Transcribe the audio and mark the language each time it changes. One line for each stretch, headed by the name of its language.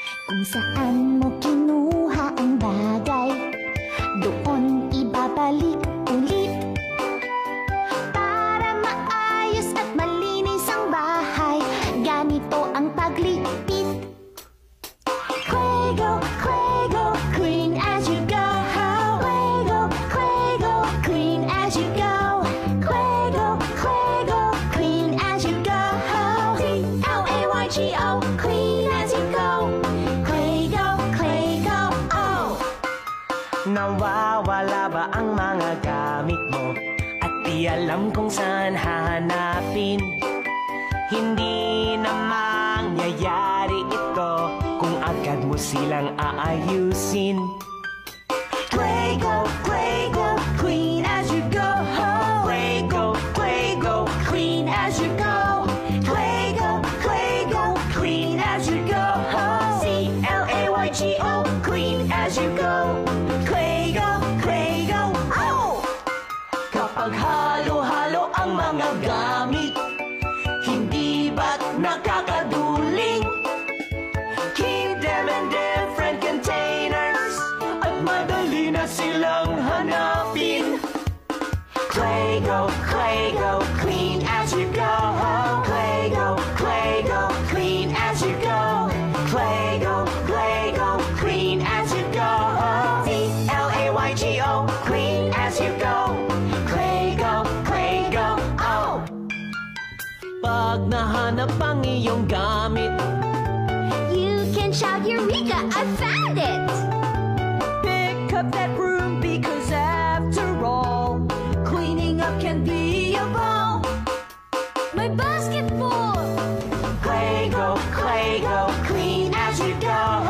Filipino: Kung saan mo kinuha ang bagay, doon ibabalik ulit. Para maayos at malinis ang bahay, ganito ang pagligpit.
English: Clego, Clego, clean as you go. Clego, Clego, clean as you go. Clego, Clego, clean as you go. C-L-A-Y-G-O, clean as you go. Clego, Clego, oh.
Filipino: Nawawala ba ang mga gamit mo? At di alam kung saan hahanapin. Hindi na mangyayari ito kung agad mo silang aayusin.
English: Clego, Clego, clean as you go. Clego, Clego, Clean as you go. Clego, Clego, clean as you go. C-L-A-Y-G-O, clean as you go. Clego, Clego, oh!
Filipino: kapag halo-halo ang mga gamit, hindi ba't nakakaduling?
English: Keep them in different containers
Filipino: at madali na silang hanapin.
English: Clego, Clego, clean as you go. Clego, Clego, clean as you go. Clego, Clego, clean as you go. C-L-A-Y-G-O, clean as you go. Clego, Clego, oh!
Filipino: Pag nahanap ang iyong gamit,
English: You can shout, Eureka, I found it! Pick up that broom because after all, cleaning up can be a ball.
Filipino: May basketball!
English: Clego, Clego, clean as you go.